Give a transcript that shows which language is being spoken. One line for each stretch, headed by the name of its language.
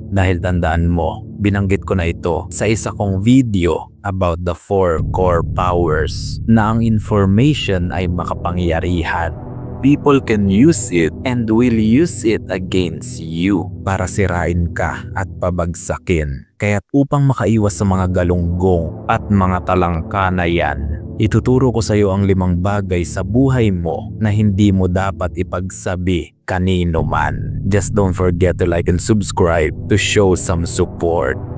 Filipino: Dahil tandaan mo, binanggit ko na ito sa isa kong video
English: about the 4 core powers
Filipino: na ang information ay makapangyarihan.
English: People can use it and will use it against you
Filipino: para sirain ka at pabagsakin. Kaya't upang makaiwas sa mga galunggong at mga talangka na yan, ituturo ko sa iyo ang 5 bagay sa buhay mo na hindi mo dapat ipagsabi kanino man.
English: Just don't forget to like and subscribe to show some support.